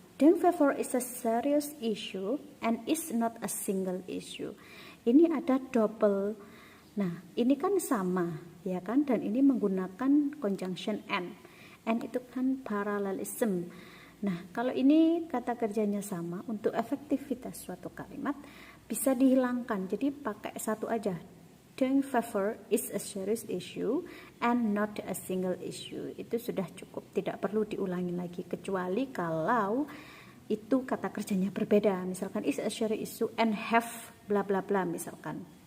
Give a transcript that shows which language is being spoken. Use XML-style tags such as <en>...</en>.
<en>Deng favor is a serious issue and is not a single issue.</en> <id>Ini ada double. Nah, ini kan sama, ya kan? Dan ini menggunakan conjunction and. And itu kan parallelism. Nah, kalau ini kata kerjanya sama, untuk efektivitas suatu kalimat bisa dihilangkan. Jadi pakai satu aja.</id> <en>Deng favor is a serious issue and not a single issue.</en> <id>Itu sudah cukup, tidak perlu diulangi lagi, kecuali kalau itu kata kerjanya berbeda. Misalkan</id> <en>is a serious issue and have bla bla bla</en> <id>misalkan.</id>